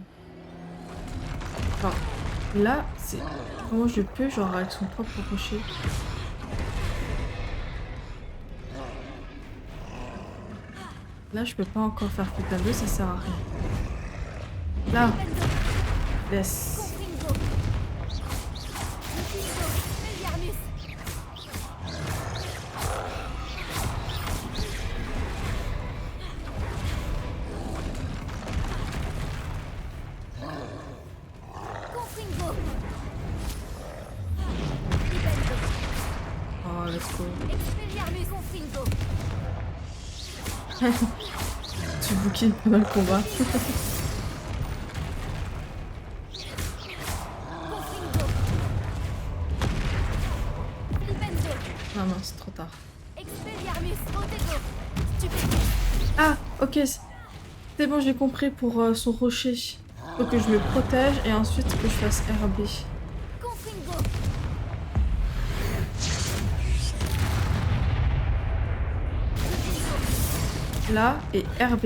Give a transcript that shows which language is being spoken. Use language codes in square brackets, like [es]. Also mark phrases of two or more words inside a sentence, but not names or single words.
[fr] Enfin, là, c'est... Comment je peux, genre avec son propre rocher? Là, je peux pas encore faire Flipendo, ça sert à rien. Là, laisse. Confringo. Flipendo. Expelliarmus. Confringo. Flipendo. [en] Oh, let's go. [fr] Expelliarmus. Confringo. Tu bouquines pendant le combat. Confringo. Flipendo. Non, non, c'est trop tard. Expelliarmus. Protego. Stupendo. Ah, ok, c'est bon, j'ai compris pour son rocher. Faut que je me protège et ensuite que je fasse RB. Confringo. Là et RB.